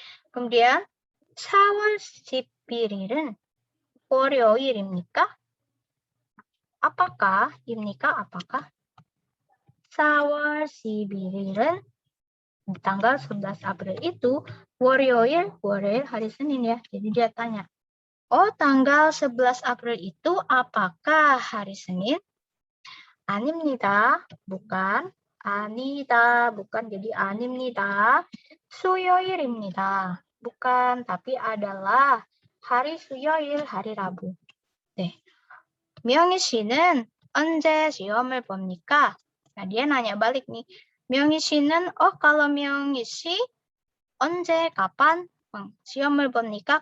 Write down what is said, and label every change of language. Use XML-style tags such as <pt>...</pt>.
<ko>Kemudian 4월 11일은 월요일입니까?</ko> <id>Apakah? 입니까? Apakah? 4월 11일은 tanggal 11 April itu 월요일 hari Senin ya. Jadi dia tanya, tanggal 11 April itu apakah hari Senin?</id> <ko>아닙니다.</ko> <id>bukan. 아니다. bukan. Jadi</id> <ko>아닙니다. 수요일입니다.</ko> <id>bukan. tapi adalah hari 수요일, hari Rabu.</id> <ko>명희 씨는 언제 시험을 봅니까?</ko> <id>Nah, dia nanya balik nih. 명희 씨는, kalau 명희 씨, 언제, kapan,</id> <ko>시험을 봅니까?</ko>